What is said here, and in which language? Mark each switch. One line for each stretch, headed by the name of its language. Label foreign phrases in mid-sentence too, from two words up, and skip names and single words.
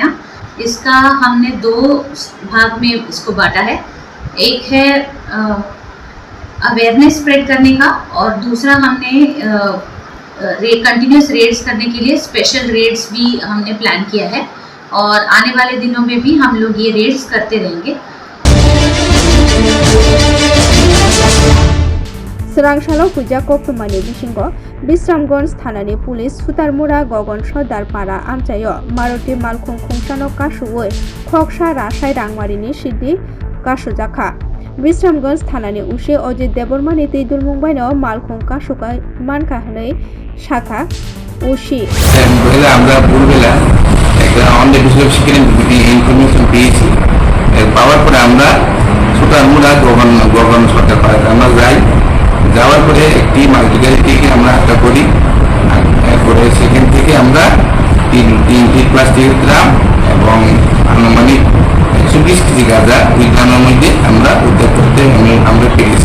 Hindi: इसका हमने 2 भाग में इसको बांटा है। एक है
English: awareness spread
Hindi: करने का और दूसरा हमने
English: continuous raids
Hindi: करने के लिए
English: special raids
Hindi: भी हमने प्लान किया है और आने वाले दिनों में भी हम लोग ये रेड्स करते रहेंगे।
Kok Borok: Srangshalo Puja Koptumani Bishingo Bisramganj Thanani Police Sutarmura Gogon Shodar Para Amchayo Maruti Malkhung Khungshano Kashuoi Khoksha Rashai Rangmarini Siddi Kashujakha Bisramganj Thanani Ushe Ojit Debormani Teidul Mumbaino Malkhung Kashuka Manka Hanei Shakha Ushi
Bangla: আমরা ভোরবেলা একটা
English: on the basis of security information
Bangla: পেয়েছি, পাওয়ার পরে আমরা সুতারমুড়া গগন সরকার পাড়াতে আমরা যাই। যাওয়ার পরে একটি মাল্টিগাড়ি থেকে আমরা আটকা করি, এরপরে সেখান থেকে আমরা 3টি প্লাস্টিকের ড্রাম এবং আনুমানিক 120 কেজি গাঁজা ওই ড্রামের মধ্যে আমরা উদ্ধার করতে আমরা পেরেছি।